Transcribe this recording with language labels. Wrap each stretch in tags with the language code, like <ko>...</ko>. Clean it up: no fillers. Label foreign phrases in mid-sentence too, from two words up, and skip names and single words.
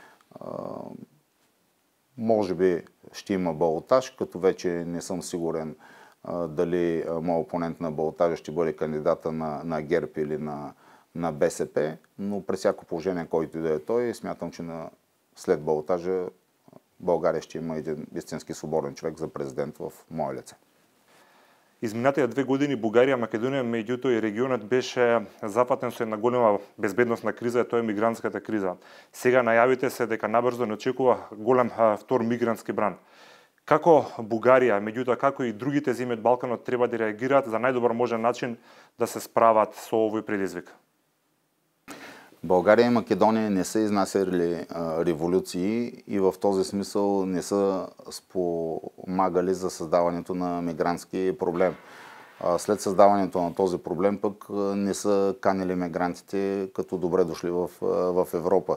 <bg>може би ще има балотаж, като вече не съм сигурен дали моят опонент на балотажа ще бъде кандидата на ГЕРБ или на БСП, но при всяко положение, който и да е той, смятам, че след балотажа България ще има един истински свободен човек за президент в мое лице.</bg> <mk>Изминатите 2 години Бугарија, Македонија, меѓутоа и регионот беше запатен со една голема безбедносна криза, и тоа е мигрантската криза. Сега најавите се дека набрзо не очекува голем втор мигрантски бран. Како Бугарија, меѓутоа како и другите земји од Балканот треба да реагираат за најдобар можен начин да се справат со овој предизвик?</mk> <bg>България и Македония не са изнасяли революции и в този смисъл не са спомагали за създаването на мигрантски проблем. След създаването на този проблем пък не са канили мигрантите като добре дошли в Европа.</bg>